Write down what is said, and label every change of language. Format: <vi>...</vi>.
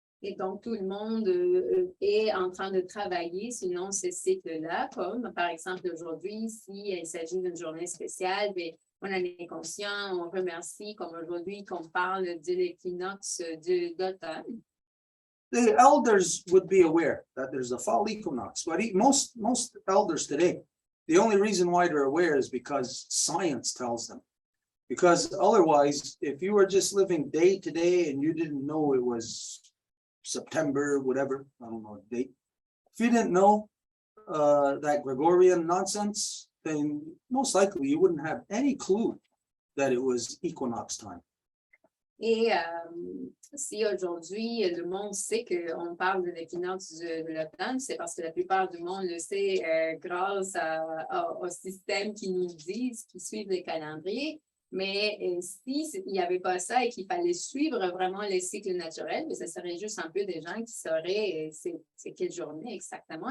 <fr>Et donc, tout le monde est en train de travailler selon ces cycles-là, comme par exemple aujourd'hui, s'il s'agit d'une journée spéciale, bien, on en est conscient, on remercie, comme aujourd'hui, qu'on parle de l'équinoxe d'automne.</fr> <en>The elders would be aware that there's a fall equinox, but most elders today, the only reason why they're aware is because science tells them. Because otherwise, if you were just living day to day and you didn't know it was September, whatever, I don't know the date. If you didn't know that Gregorian nonsense, then most likely you wouldn't have any clue that it was equinox time.</en> <fr>Et si aujourd'hui, le monde sait qu'on parle de l'équinoxe de l'automne, c'est parce que la plupart du monde le sait grâce au système qui nous disent, qui suivent les calendriers. Mais s'il n'y avait pas ça et qu'il fallait suivre vraiment les cycles naturels, ce serait juste un peu des gens qui sauraient c'est quelle journée exactement.</fr>